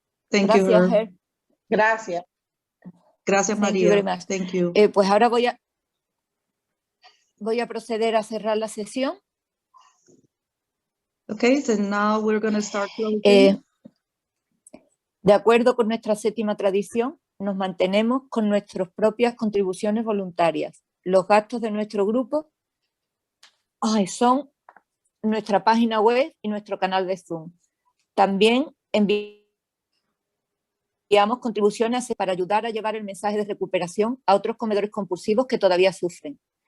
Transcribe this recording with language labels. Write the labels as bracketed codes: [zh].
[en] Thank you, [es] Gracias, [en] Herb. [es] Gracias. Gracias, [en] Thank you very [es] María. [en] much. Thank you. [es] Pues ahora voy a proceder a cerrar la sesión. [en] Okay, so now we're going to start closing. [es] De acuerdo con nuestra 7ª tradición, nos mantenemos con nuestras propias contribuciones voluntarias. Los gastos de nuestro grupo son nuestra página web y nuestro canal de Zoom. También enviamos contribuciones para ayudar a llevar el mensaje de recuperación a otros comedores compulsivos que todavía sufren.